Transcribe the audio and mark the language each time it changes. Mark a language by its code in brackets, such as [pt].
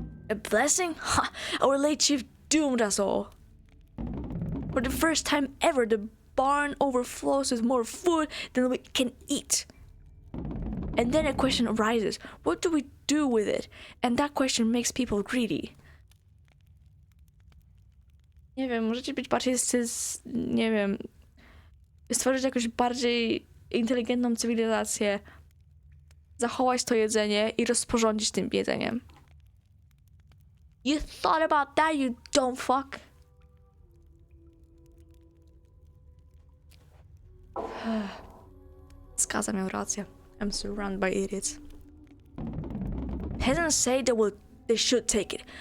[en] A blessing? Ha! Our late chief doomed us all. For the first time ever, the barn overflows with more food than we can eat. And then a question arises. What do we do with it? And that question makes people greedy. [pl] Nie wiem, możecie być bardziej nie wiem, stworzyć jakąś bardziej inteligentną cywilizację, zachować to jedzenie i rozporządzić tym jedzeniem. [en] You thought about that, you dumb fuck? [pl] Skaza miał rację. [en] I'm surrounded by idiots. Peasants say they should take it.